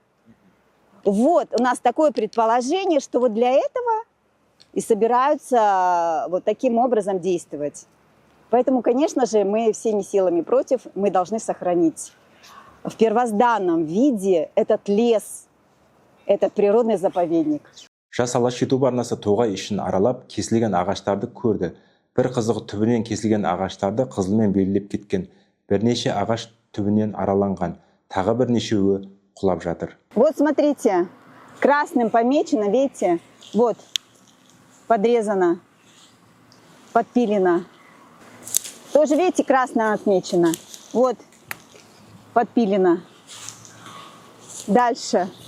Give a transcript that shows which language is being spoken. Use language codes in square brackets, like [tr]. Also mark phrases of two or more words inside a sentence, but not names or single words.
[ru] Вот, у нас такое предположение, что вот для этого и собираются вот таким образом действовать. Поэтому, конечно же, мы всеми силами против, мы должны сохранить в первозданном виде этот лес, этот природный заповедник. [kk] Жас алаш YouTube арнасы Тоғай ішін аралап, кесілген ағаштарды көрді. Бір қызығы түбінен кесілген ағаштарды қызылмен белгілеп кеткен. Бірнеше ағаш түбінен араланған. Тағы бірнешеуі құлап жатыр. [ru] Вот смотрите, красным помечено, видите, вот, подрезано, подпилено. Тоже, видите, красным отмечено. Вот, подпилено. Дальше.